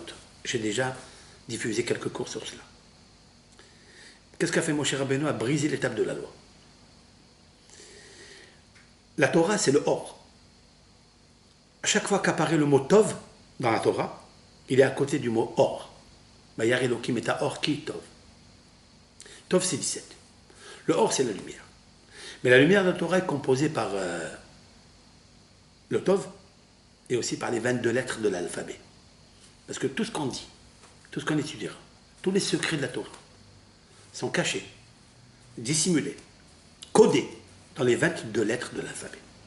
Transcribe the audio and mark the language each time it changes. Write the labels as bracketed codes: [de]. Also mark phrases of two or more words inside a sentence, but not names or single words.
[fr] J'ai déjà diffusé quelques cours sur cela. Qu'est-ce qu'a fait Moshe Rabbeinu? A brisé l'étape de la loi. La Torah, c'est le or. À chaque fois qu'apparaît le mot Tov dans la Torah, il est à côté du mot or. [he] וירא אלוקים את האור כי טוב. [fr] Tov, c'est 17. Le or, c'est la lumière. Mais la lumière de la Torah est composée par le Tov et aussi par les 22 lettres de l'alphabet. Parce que tout ce qu'on dit, tout ce qu'on étudiera, tous les secrets de la Torah sont cachés, dissimulés, codés dans les 22 lettres de l'alphabet.